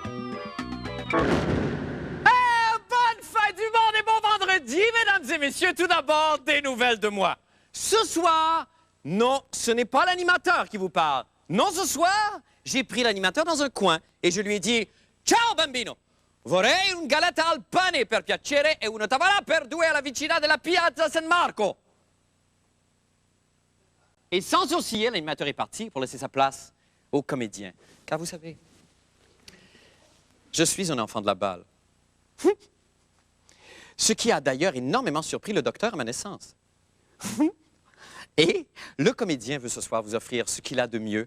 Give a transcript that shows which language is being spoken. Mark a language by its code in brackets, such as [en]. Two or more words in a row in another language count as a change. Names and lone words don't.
[fr] Bonne fête du monde et bon vendredi, mesdames et messieurs. Tout d'abord, des nouvelles de moi. Ce soir, non, ce n'est pas l'animateur qui vous parle. Non, ce soir, j'ai pris l'animateur dans un coin et je lui ai dit « [it] Ciao, bambino! Vorrei un galetta al pane per piacere e una tavola per due alla vicina della Piazza San Marco. [fr] » Et sans sourciller, l'animateur est parti pour laisser sa place au comédien. Car vous savez, je suis un enfant de la balle. Ce qui a d'ailleurs énormément surpris le docteur à ma naissance. Et le comédien veut ce soir vous offrir ce qu'il a de mieux.